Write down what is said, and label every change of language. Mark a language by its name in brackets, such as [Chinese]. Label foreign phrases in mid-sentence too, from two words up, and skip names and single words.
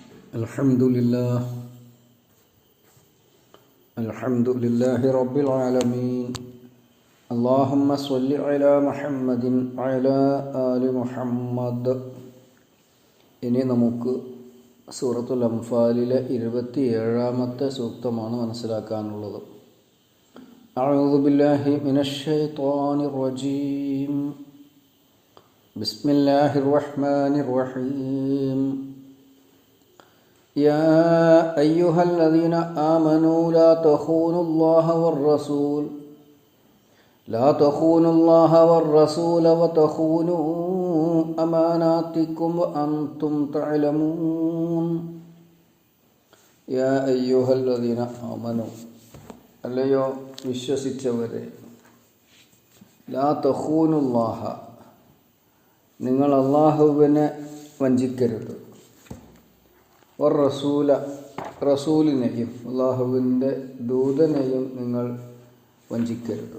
[Arabic] الحمد لله، الحمد لله رب العالمين. اللهم صل على محمد على آل محمد. [Malayalam] ഇനി നമുക്ക് സൂറത്തുൽ അംഫാലിലെ 27-ാമത്തെ സൂക്തമാണ് മനസ്സിലാക്കാനുള്ളത്. [Arabic] أعوذ بالله من الشيطان الرجيم. بسم الله الرحمن الرحيم. يا أيها الذين آمنوا لا تخونوا الله والرسول وتخونوا أماناتكم وأنتم تعلمون. يا أيها الذين آمنوا [Malayalam] അല്ലയോ വിശ്വസിച്ചവരെ, [Arabic] لا تخونوا الله, [Malayalam] നിങ്ങൾ അല്ലാഹുവിനെ വഞ്ചിക്കരുത്, റസൂലിനെയും അള്ളാഹുവിൻ്റെ ദൂതനെയും നിങ്ങൾ വഞ്ചിക്കരുത്.